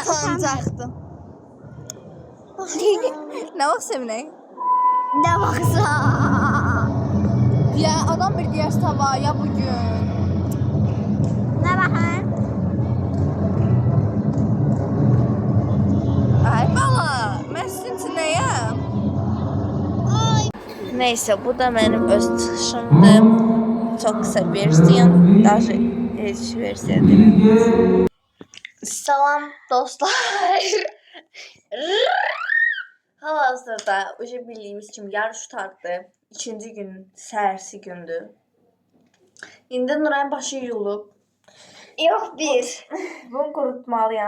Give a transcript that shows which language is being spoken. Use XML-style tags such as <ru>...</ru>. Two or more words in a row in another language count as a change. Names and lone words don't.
<az>Utancaqdı. Nə vaxt sevinək? nə vaxtsa. Ya adam bir deyər sabah ya bugün. Nə baxın? Ay bala, mən sizin üçün nəyəm?</az> <tr>Neyse bu da benim öz çıxışımdır. Çok kısa versiyon. Даже hiç versiyon değil.</tr> <az>Salam dostlar. Hal-hazırda уже bildiyimiz kimi yarış tutardı. İkinci gün, səhərsi gündür. İndi Nurayın başı yuyulub. Yox bir. Bunu qurutmalıyam.</az>